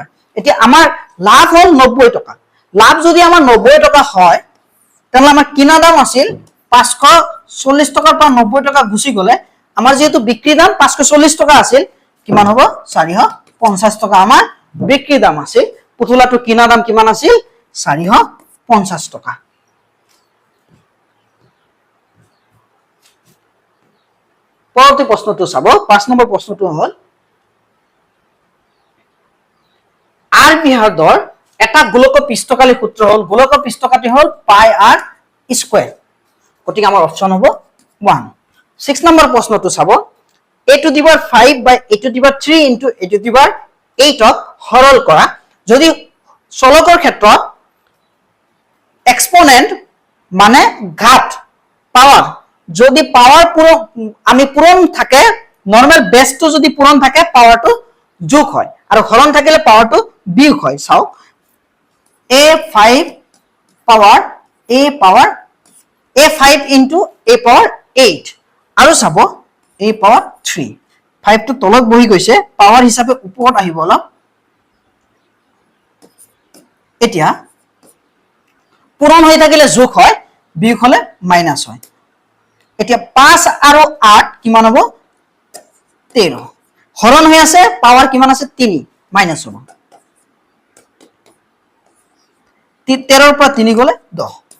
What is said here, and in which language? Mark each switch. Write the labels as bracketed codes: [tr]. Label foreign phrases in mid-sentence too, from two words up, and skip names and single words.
[as] এতিয়া আমাৰ লাভ হল 90 টকা। লাভ যদি আমাৰ 90 টকা হয়, তাহলে আমাৰ কিনা দাম আছিল 540 টকাৰ পৰা 90 টকা গুচি গলে আমাৰ যেহেতু বিক্রি দাম 540 টকা আছিল, কিমান হ'ব 400 450 টকা আমাৰ বিক্ৰী দাম আছিল পুতলাটো কিনা দাম কিমান আছিল 450 টকা পৰৱৰ্তী প্ৰশ্নটো চাব 5 নম্বৰ প্ৰশ্নটো হ'ল আৰ বিহাৰৰ এটা গোলকৰ পৃষ্ঠকালী সূত্ৰ হ'ল গোলকৰ পৃষ্ঠকাটি হ'ল [en] pi r square [as] গতিকে আমাৰ অপচন হ'ব 1 6 নম্বৰ প্ৰশ্নটো চাব [en] a to the power 5 by a to the power 3 into a to the power 8 [as] ক সৰল কৰা যদি চলকৰ ক্ষেত্ৰত এক্সপোনেন্ট মানে ঘাত পাৱাৰ যদি পাৱাৰ আমি পূৰণ থাকে নরমাল বেসটো যদি পূৰণ থাকে পাৱাৰটো যোগ হয় আৰু হৰণ থাকিলে পাৱাৰটো বিয়োগ হয় চাও a5 পাৱাৰ [en] a5 into a power 8 [as] আৰু চাব [en] a power 3 [as] 5 টো তলত বহি গৈছে পাৱাৰ হিচাপে ওপৰত আহিব অলপ এতিয়া পূৰণ হৈ থাকিলে যোগ হয় বিয়োগ হলে মাইনাস হয় এতিয়া 5 আৰু 8 কিমান হ'ব 13 হৰণ হৈ আছে পাৱাৰ কিমান আছে 3 মাইনাস হ'ব 13 ৰ পৰা 3 গলে 10